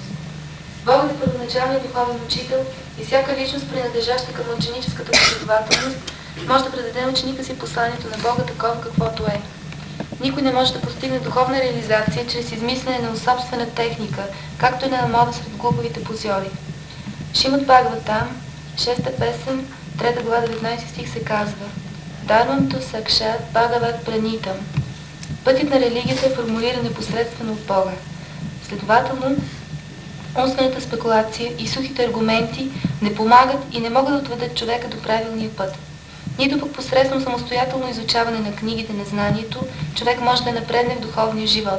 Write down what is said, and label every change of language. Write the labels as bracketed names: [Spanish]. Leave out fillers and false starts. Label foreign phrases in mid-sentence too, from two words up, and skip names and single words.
[Bulgarian] Богът е първоначалният духовен учител и всяка личност, принадлежаща към ученическата последователност, може да предаде на ученика си посланието на Бога такова каквото е. Никой не може да постигне духовна реализация чрез измислене на собствена техника, както и на мода сред глуповите позори. Шримад Бхагаватам, 6 песен, 3 глава 19 стих се казва: [Sanskrit] धर्मं तु साक्षात् भगवत् प्रणीतम्. [Bulgarian] Пътят на религията е формулиран непосредствено от Бога. Следователно, умствената спекулация и сухите аргументи не помагат и не могат да отведат човека до правилния път. Нито пък посредством самостоятелно изучаване на книгите на знанието, човек може да напредне в духовния живот.